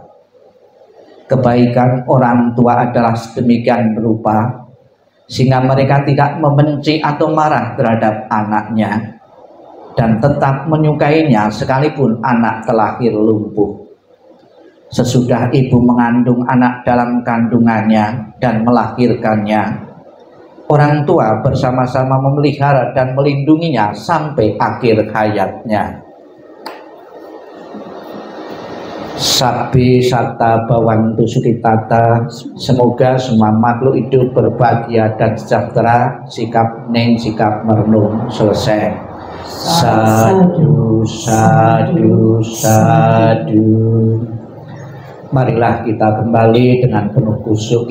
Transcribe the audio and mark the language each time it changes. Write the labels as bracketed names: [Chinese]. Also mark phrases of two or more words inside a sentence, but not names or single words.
[Indonesian] Kebaikan orang tua adalah sedemikian berupa, sehingga mereka tidak membenci atau marah terhadap anaknya, dan tetap menyukainya sekalipun anak terlahir lumpuh. Sesudah ibu mengandung anak dalam kandungannya dan melahirkannya, orang tua bersama-sama memelihara dan melindunginya sampai akhir hayatnya. [Pali] Sabbi satta bhavantu sukhitata. [Indonesian] Semoga semua makhluk hidup berbahagia dan sejahtera. Sikap hening, sikap merenung. Selesai. [Pali] Sadu, sadu, sadu. [Indonesian] Marilah kita kembali dengan penuh khusyuk.